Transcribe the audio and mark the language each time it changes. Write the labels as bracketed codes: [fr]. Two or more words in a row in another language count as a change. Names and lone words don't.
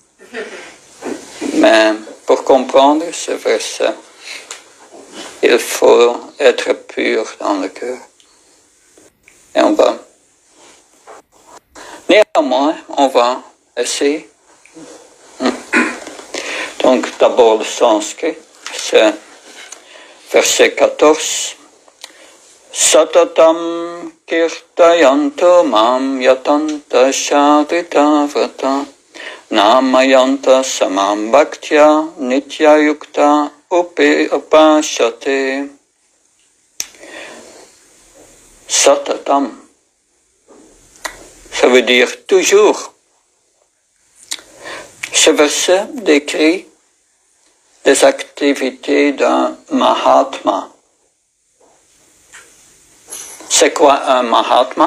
[fr] Mais pour comprendre ce verset, il faut être pur dans le cœur. Et néanmoins, on va essayer. Donc, d'abord le sanskrit, c'est verset 14. [sa] सततं कीर्तयन्तो मां यतन्तश्च दृढव्रता नमस्यन्तश्च मां भक्त्या नित्ययुक्ता उपासते. [fr] Satatam, ça veut dire toujours. Ce verset décrit des activités d'un Mahatma. C'est quoi un Mahatma?